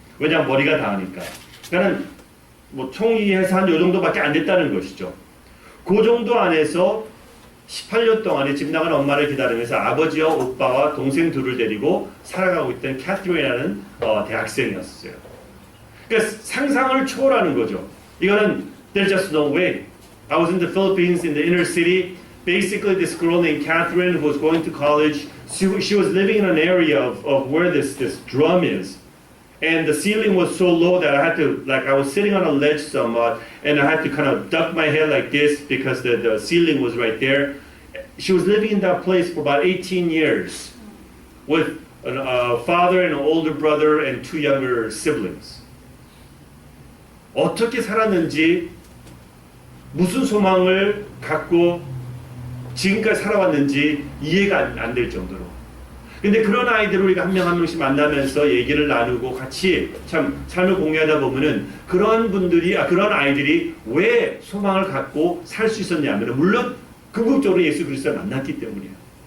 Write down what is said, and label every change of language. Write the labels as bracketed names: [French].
[Korean] 왜냐면 머리가 닿으니까. 그러니까 뭐 총이해서 한 요 정도밖에 안 됐다는 것이죠. 그 정도 안에서 18년 동안에 집 나간 엄마를 기다리면서 아버지와 오빠와 동생 둘을 데리고 살아가고 있던 캐트린이라는 대학생이었어요. 그러니까 상상을 초월하는 거죠. [English] 이거는 there's just no way. I was in the Philippines in the inner city. Basically, this girl named Catherine who was going to college. She was living in an area of where this drum is. And the ceiling was so low that I had to, like, I was sitting on a ledge somewhat, and I had to kind of duck my head like this because the ceiling was right there. She was living in that place for about 18 years with a father and an older brother and 2 younger siblings. [Korean] 어떻게 살았는지, 무슨 소망을 갖고 지금까지 살아왔는지 이해가 안 될 정도로. 근데 그런 아이들을 우리가 한 명 한 명씩 만나면서 얘기를 나누고 같이 참 삶을 공유하다 보면은 그런 분들이, 그런 아이들이 왜 소망을 갖고 살 수 있었냐면 물론 궁극적으로 예수 그리스도를 만났기 때문이에요.